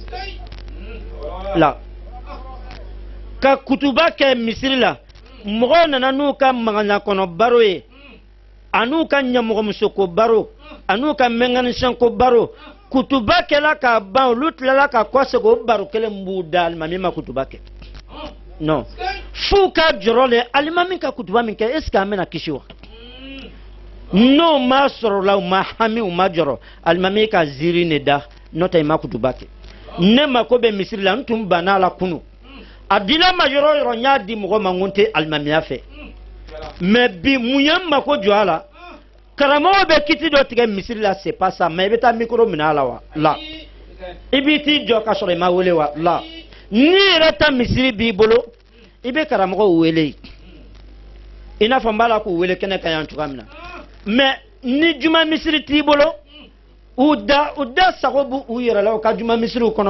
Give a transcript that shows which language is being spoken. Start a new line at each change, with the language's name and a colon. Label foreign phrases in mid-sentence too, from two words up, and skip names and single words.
Bambara: la ka kutuba kɛ misiri la mɔgɔw nana n'u ka magaɲa kɔnɔ baro ye a n'u ka ɲɛmɔgɔmuso ko baro a n'u ka mécanicien ko baro kutuba kɛla ka ban olu tilala ka kɔsegin o baro kelen b'u da alimami ma kutuba kɛ non f'u ka jɔrɔ le alimami ka kutuba min kɛ
French: est ce que
Bambara: an bɛna kisi wa n'o ma sɔrɔ la u ma hami u ma jɔrɔ alimami ka ziiri ne da n'o tɛ i ma kutuba kɛ ne mako bɛ misiri la n tun banna a la kunu a dila ma yɔrɔ yɔrɔ n y'a di mɔgɔ ma n ko n tɛ alimamiya fɛ mais bi mun ye n mako jɔ a la karamɔgɔ bɛ kiti dɔ tigɛ misiri la
French: c'est pas ça
Bambara: mais i bɛ taa micro minɛ a la wa la i b'i t'i jɔ ka sɔrɔ i ma wele wa la n'i yɛrɛ ta misiri b'i bolo i bɛ karamɔgɔw wele i n'a fɔ n b'a la k'u wele kɛnɛ kan yan cogoya min na mais ni juma misiri t'i bolo u da sago b'u yɛrɛ la u ka juma misiriw kɔnɔ